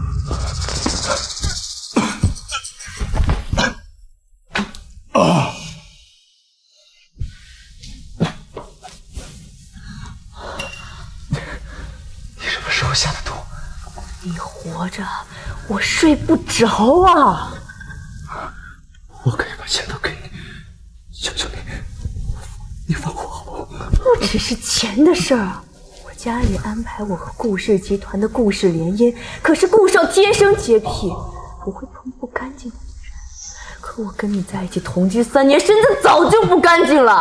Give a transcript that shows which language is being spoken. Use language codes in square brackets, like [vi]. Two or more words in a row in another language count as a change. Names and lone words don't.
[zh] 你什麼時候下的毒？你活着，我睡不着啊！我可以把錢都給你，求求你，你放過我。不只是錢的事兒，我家裡安排我和顧氏集團的顧氏聯姻，可是顧少天生潔癖，不會碰不乾淨的女人。可我跟你在一起同居3年，身子早就不乾淨了。